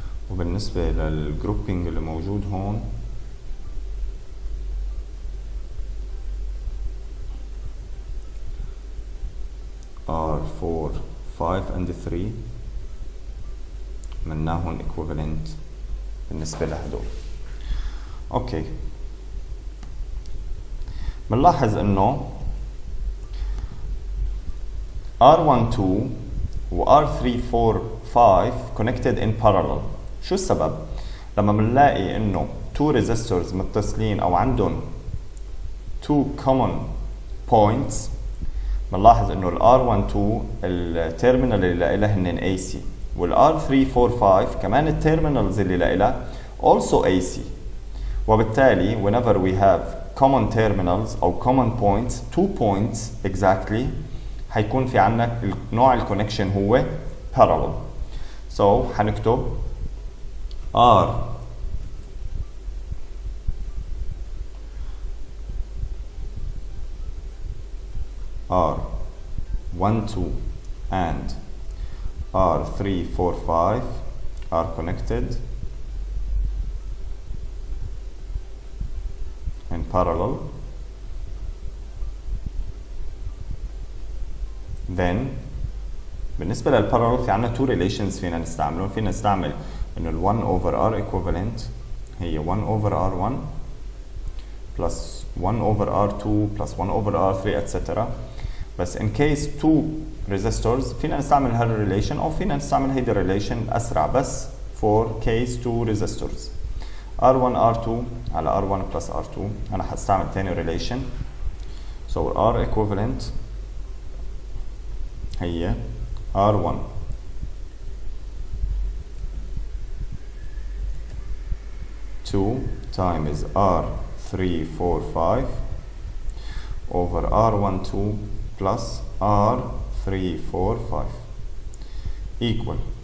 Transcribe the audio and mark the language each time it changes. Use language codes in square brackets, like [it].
[ar] وبالنسبة للجروبينج اللي موجود هون [en] R4 5 and 3 [ar] مناهن equivalent بالنسبة لهدول. اوكي بنلاحظ انه R12 و R3 4 5 [en] connected in parallel. [ar] شو السبب؟ لما بنلاقي انه [en] two resistors [ar] متصلين او عندهم [en] two common points [ar] بنلاحظ انه ال R12 التيرمينال اللي لها هن AC وال R3 4 5 كمان التيرمينالز اللي لها also AC. وبالتالي [en] whenever we have common terminals او common points 2 points exactly [ar] حيكون في عندنا نوع الكونكشن هو [en] parallel. so [ar] حنكتب [en] R R12 and R3 4 5 are connected in parallel. [ar] then بالنسبة للبارallel في عنا [en] two relations [ar] فينا نستعملهم. فينا نستعمل انه ال [en] 1 over R equivalent هي 1 over R1 plus 1 over R2 plus 1 over R3 etc. [ar] بس [en] in case two resistors [ar] فينا نستعمل هالريليشن او فينا نستعمل هيدي الريليشن اسرع بس [en] for case two resistors. [ar] R1 R2 على R1 plus R2 انا حستعمل تاني relation. [en] so R equivalent [ar] هي [en] R1 2 times R3 4 5 over R12 plus R3 4 5 equal